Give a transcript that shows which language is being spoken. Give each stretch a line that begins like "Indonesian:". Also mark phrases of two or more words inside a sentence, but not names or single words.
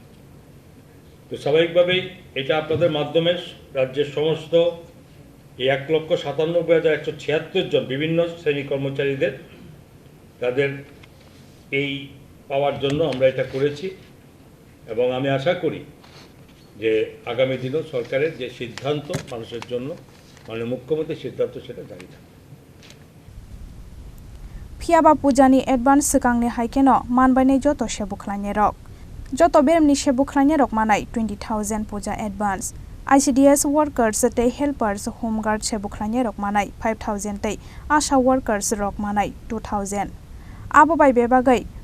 Bangla: তো স্বাভাবিকভাবেই এটা আপনাদের মাধ্যমে রাজ্যের সমস্ত এই 1,97,176 জন বিভিন্ন শ্রেণী কর্মচারীদের তাদের এই পাওয়ার জন্য আমরা এটা করেছি এবং আমি আশা করি যে আগামী দিনেও সরকারের যে সিদ্ধান্ত মানুষের জন্য মাননীয় মুখ্যমন্ত্রীর সিদ্ধান্ত সেটা জারি থাকবে
Kok Borok: ফিয়াবা পূজানি এডভান্স সিগাंनि हाइकेनो मानबायनाय जत सेबक ख्लाइनायरक जत बेरेमनि सेबक ख्लाइनायरक मानाय 20,000 पूजा एडभान्स
English: ICDS workers
Kok Borok: ते हेल्पर्स होमगार्ड सेबक ख्लाइनायरक मानाय 5,000 ते
English: ASHA workers
Kok Borok: रक मानाय 2,000 आबो बाय बेबागै